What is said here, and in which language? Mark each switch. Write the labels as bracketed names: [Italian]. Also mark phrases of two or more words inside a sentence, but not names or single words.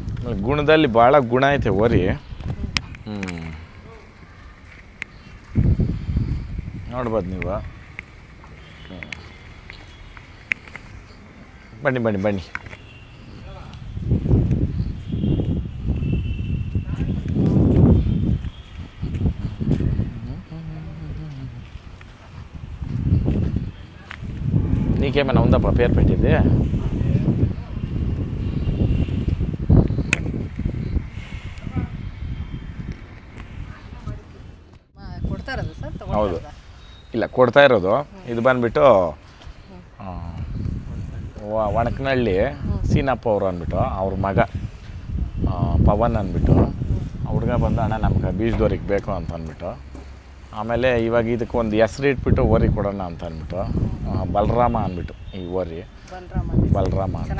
[Kannada] ಗುಣದಲ್ಲಿ ಭಾಳ ಗುಣ ಐತೆ ಓರಿ. ನೋಡ್ಬೋದು ನೀವು. ಬನ್ನಿ ಬನ್ನಿ ಬನ್ನಿ. [Telugu] నీకేమైనా ఉందా పేరు పెట్టింది? [Kannada] ಹೌದು, ಇಲ್ಲ ಕೊಡ್ತಾ ಇರೋದು. ಇದು ಬಂದುಬಿಟ್ಟು ಒಣಕನಹಳ್ಳಿ ಸೀನಪ್ಪ ಅವರು ಅಂದ್ಬಿಟ್ಟು ಅವ್ರ ಮಗ ಪವನ್ ಅಂದ್ಬಿಟ್ಟು ಹುಡುಗ ಬಂದು ಅಣ್ಣ ನಮ್ಗೆ ಬೀಜದೋರಿಗೆ ಬೇಕು ಅಂತ ಅಂದ್ಬಿಟ್ಟು, ಆಮೇಲೆ ಇವಾಗ ಇದಕ್ಕೆ ಒಂದು ಹೆಸ್ರು ಇಟ್ಬಿಟ್ಟು ಓರಿ ಕೊಡೋಣ ಅಂತ ಅಂದ್ಬಿಟ್ಟು ಬಲರಾಮ ಅಂದ್ಬಿಟ್ಟು ಈ ಓರಿ ಬಲರಾಮ ಅಂತ.